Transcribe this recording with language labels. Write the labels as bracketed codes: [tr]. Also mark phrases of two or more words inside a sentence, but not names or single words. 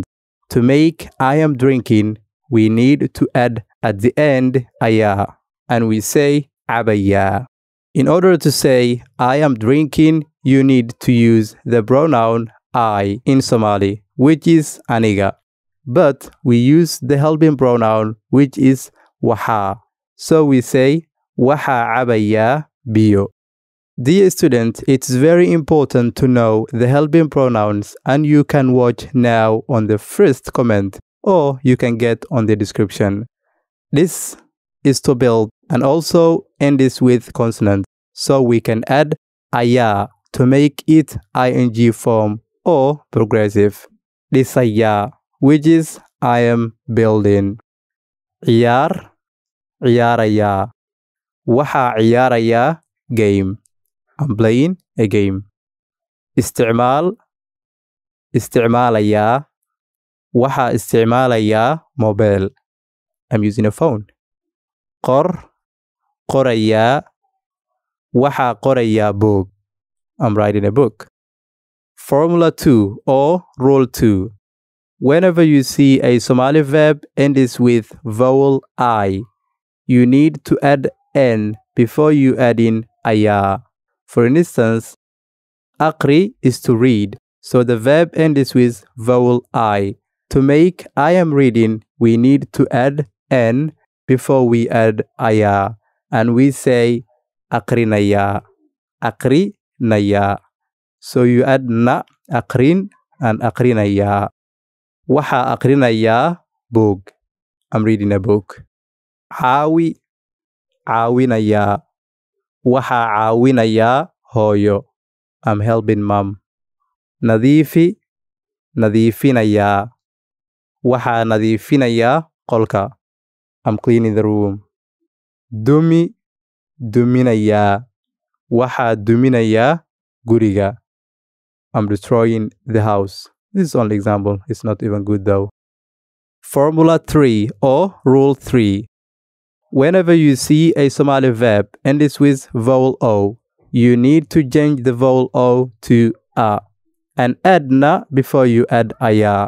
[en] To make I am drinking, we need to add at the end aya, and we say abaya. In order to say I am drinking, you need to use the pronoun I in Somali, which is aniga. But we use the helping pronoun, which is waxa. So we say [so] waxa cabaya biyo. [en] Dear student, it's very important to know the helping pronouns, and you can watch now on the first comment, or you can get on the description. This is to build and also end this with consonant, so we can add aya to make it ing form or progressive. This aya, which is I am building. [so] Ciyaaraya. Waxa ciyaaraya game. [en] I'm playing a game. [so] Isticmaalaya. Waxa isticmaalaya mobile. [en] I'm using a phone. [so] Qoraya. Waxa qoraya [en] book. I'm writing a book. Formula 2 or Rule 2. Whenever you see a Somali verb ends with vowel I, you need to add n before you add in aya. For instance, aqri is to read, so the verb ends with vowel I. To make I am reading, we need to add n before we add aya, and we say aqrinaya. So you add na, aqrin, and aqrinaya. [so] Waxa aqrinaya [en] book. I'm reading a book. [so] Caawinaya. Waxa caawinaya hooyo. [en] I'm helping mom. [so] Nadiifinaya. Waxa nadiifinaya qolka. [en] I'm cleaning the room. [so] Dumi, duminaya. Waxa duminaya guriga. [en] I'm destroying the house. This is only example. It's not even good though. Formula 3 or Rule 3. Whenever you see a Somali verb ends with vowel O, you need to change the vowel O to A and add na before you add aya.